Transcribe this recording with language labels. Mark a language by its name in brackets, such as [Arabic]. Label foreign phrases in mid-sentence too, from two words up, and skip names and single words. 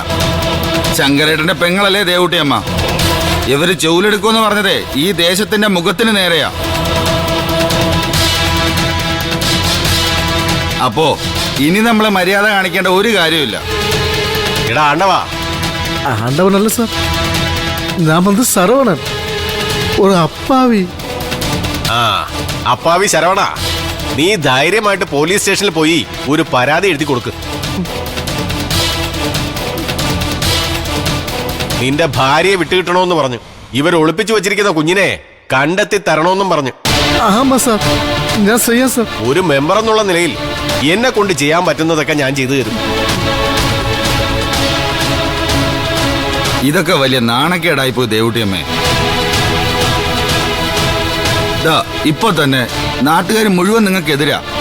[Malayalam] ശങ്കരേട്ടന്റെ പെങ്ങളല്ലേ ദേവൂട്ടിയമ്മ. ഇവര് ചൂലെടുക്കുമെന്ന് പറഞ്ഞതേ ഈ ദേശത്തിന്റെ മുഖത്തിന് നേരെയാ. അപ്പോ ഇനി നമ്മളെ മര്യാദ കാണിക്കേണ്ട ഒരു കാര്യമില്ല. എടാ ആണ്ടവാ, [Tamil] ஆண்டவனல்ல சார், நான் வந்து சரவணன், ஒரு அப்பாவி. [Malayalam] ആ അപ്പാവി ശരവണ, നീ ധൈര്യമായിട്ട് പോലീസ് സ്റ്റേഷനിൽ പോയി ഒരു പരാതി എഴുതി കൊടുക്ക്. നിന്റെ ഭാര്യയെ വിട്ടുകിട്ടണോന്ന് പറഞ്ഞു. ഇവർ ഒളിപ്പിച്ചു വെച്ചിരിക്കുന്ന കുഞ്ഞിനെ കണ്ടെത്തി തരണോന്നും പറഞ്ഞു. [Tamil] ஆமா சார், நான் செய்ய சார். [Malayalam] ഒരു മെമ്പർ എന്നുള്ള നിലയിൽ എന്നെ കൊണ്ട് ചെയ്യാൻ പറ്റുന്നതൊക്കെ ഞാൻ ചെയ്തു തരും. ഇതൊക്കെ വലിയ നാണക്കേടായിപ്പോയി ദേവൂട്ടിയമ്മേ. ഇപ്പൊ തന്നെ നാട്ടുകാർ മുഴുവൻ നിങ്ങൾക്കെതിരാ.